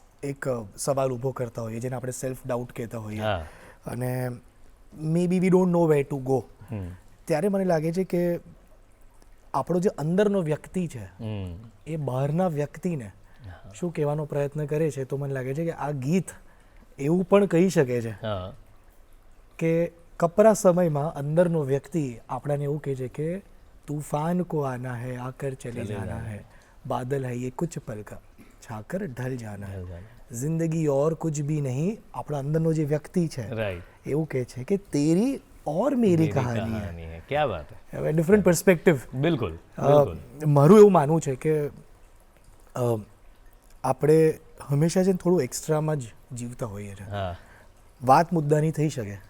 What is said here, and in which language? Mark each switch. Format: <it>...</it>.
<gu>એક સવાલ ઊભો કરતા હોઈએ, જેને આપણે સેલ્ફ ડાઉટ કહેતા હોઈએ, અને</gu> <en>maybe we don't know way to go,</en> <gu>ત્યારે મને લાગે છે કે આપણો જે અંદરનો વ્યક્તિ છે એ બહારના વ્યક્તિને શું કહેવાનો પ્રયત્ન કરે છે. તો મને લાગે છે કે આ ગીત એવું પણ કહી શકે છે કે કપરા સમયમાં અંદરનો વ્યક્તિ આપણાને એવું કહે છે કે</gu> <hi>તूफान को आना है आकर चले जाना है बादल है ये कुछ पल का छाकर ढल जाना है जिंदगी और कुछ भी नहीं</hi> <gu>આપણા અંદરનો જે વ્યક્તિ છે</gu> <en>right</en> <gu>એવું કહે છે કે</gu> <hi>તેરી और मेरी कहानी है क्या बात है है</hi> <en>different perspective</en> <gu>બિલકુલ મારું એવું માનવું છે કે આપણે હંમેશા છે ને થોડું એક્સ્ટ્રામાં જ જીવતા હોઈએ છીએ હા વાત મુદ્દાની થઈ શકે</gu>